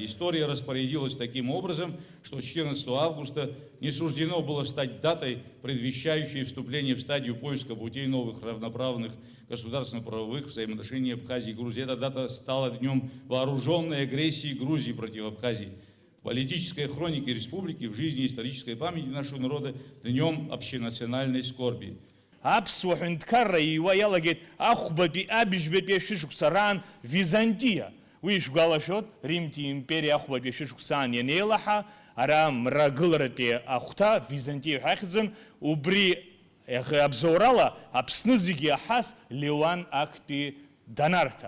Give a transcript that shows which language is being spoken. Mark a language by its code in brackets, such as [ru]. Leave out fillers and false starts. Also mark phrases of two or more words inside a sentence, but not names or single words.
[ru] История распорядилась таким образом, что 14 августа не суждено было стать датой, предвещающей вступление в стадию поиска путей новых равноправных государственно-правовых взаимоотношений Абхазии и Грузии. Эта дата стала днем вооруженной агрессии Грузии против Абхазии. В политической хронике республики, в жизни и исторической памяти нашего народа днем общенациональной скорби. [ab] Аԥсуа ҳәынҭқарра ииуа иалагеит ахәбатәи абжьбатәи ашәышықәса раан Византиа. Уи ишәгәалашәоит, Римтәи империа ахәбатәи ашәышықәсаан ианеилаҳа, ара мрагыларатәи ахәҭа Византиа ҳәа ахьӡын, убри абзоурала Аԥсны зегьы аҳас Леуан актәи данарҭа.